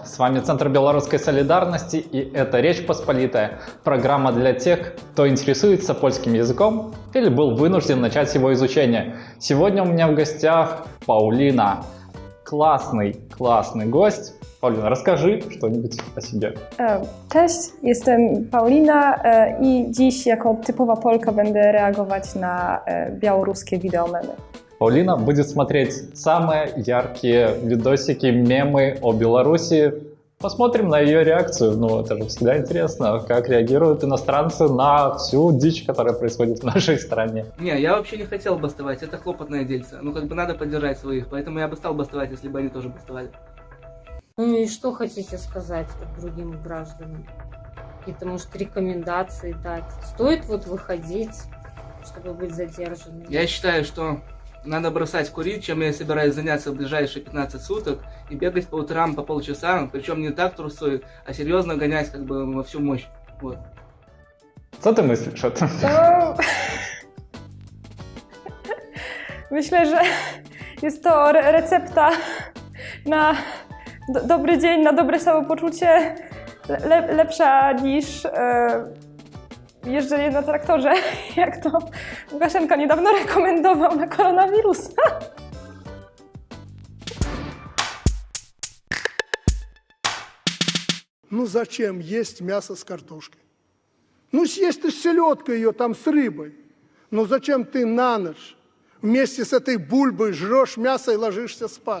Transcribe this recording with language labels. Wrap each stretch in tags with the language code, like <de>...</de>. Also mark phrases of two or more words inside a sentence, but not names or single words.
<ru>С вами Центр белорусской солидарности, и это «Речь Посполитая», программа для тех, кто интересуется польским языком или был вынужден начать его изучение. Сегодня у меня в гостях Paulina. Классный гость. Paulina, расскажи что-нибудь о себе.</ru> <pl>Cześć, jestem Paulina i dziś jako typowa Polka będę reagować na białoruskie wideomemy.</pl> <ru>Paulina будет смотреть самые яркие видосики, мемы о Беларуси. Посмотрим на ее реакцию. Ну, это же всегда интересно, как реагируют иностранцы на всю дичь, которая происходит в нашей стране. Не, я вообще не хотел бастовать, это хлопотное дельце. Ну, как бы надо поддержать своих, поэтому я бы стал бастовать, если бы они тоже бастовали. Ну и что хотите сказать другим гражданам? Какие-то, может, рекомендации дать? Стоит вот выходить, чтобы быть задержанным? Я считаю, что надо бросать курить, чем я собираюсь заняться в ближайшие 15 суток, и бегать по утрам по полчаса, причем не так трусой, а серьезно гонять как бы во всю мощь. Вот.</ru> <pl>Co ty myślisz o tym? Myślę, że jest to recepta na dobry dzień, na dobre samopoczucie, lepsza niż jeżdżenie na traktorze, jak to Łukaszenka niedawno rekomendował na koronawirusa.</pl> <ru>Ну зачем есть мясо с картошкой? Ну съесть ты селедку ее там с рыбой. Но зачем ты на ночь вместе с этой бульбой жрешь мясо и ложишься спать?</ru>